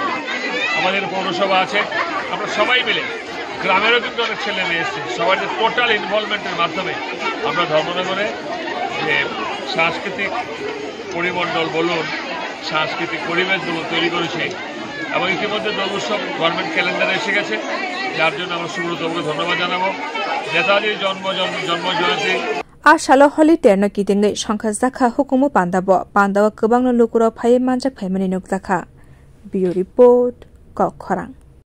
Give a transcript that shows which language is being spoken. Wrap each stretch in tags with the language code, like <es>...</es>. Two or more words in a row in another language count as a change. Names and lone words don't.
<bn>আমাদের পৌরসভা আছে, আমরা সবাই মিলে, গ্রামেরও কিন্তু অনেক ছেলে মেয়ে এসছে, সবাই</bn> <en>total involvement</en> <bn>মাধ্যমে আমরা ধর্মনগরে যে সাংস্কৃতিক পরিমণ্ডল বলুন, সাংস্কৃতিক পরিবেশ বলুন তৈরি করেছি। এবং ইতিমধ্যে দোল উৎসব</bn> <en>government calendar</en> <bn>এসে গেছে, যার জন্য আমরা সুব্রতবাবুকে ধন্যবাদ জানাবো। নেতাজির জন্মজয়ন্তী</bn> <trp>Ashalo Holiter no Kitingi Shankazaka Hukumu Pandabo, Pandava Kubang Lukuro Pai Manjak Pemini Nukzaka. Bio Report, Kokorang.</trp>